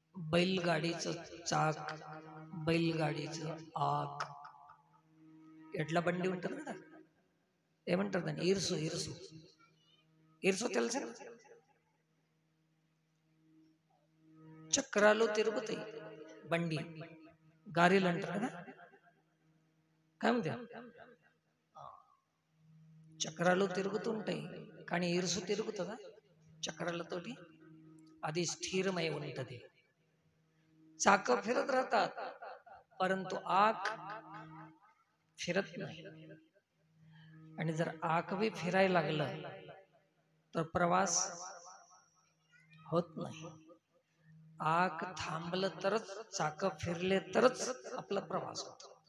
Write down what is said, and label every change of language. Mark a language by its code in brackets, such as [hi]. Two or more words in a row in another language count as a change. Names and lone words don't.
[mr] बैलगाडीचं चाक, बैलगाडीचं आक, [te] ఎడ్ల బండి ఉంటుంది కదా ఏమంటారు దాన్ని? ఈర్సు. ఈర్సు ఈర్సు తెలుసా? చక్రాలు తిరుగుతాయి, బండి గారీలు అంటారు కదా. కామితే చక్రాలు తిరుగుతుంటాయి కానీ ఈర్సు తిరుగుతుందా చక్రాలతోటి? అది स्थिरमय ఉంటది. [mr] चाक फिरत राहतात परंतु आक फिरत नाही. आणि जर आक बी फिरायला लागलं तर प्रवास होत नाही. आक थांबलं तरच, चाक फिरले तरच आपला प्रवास होतो.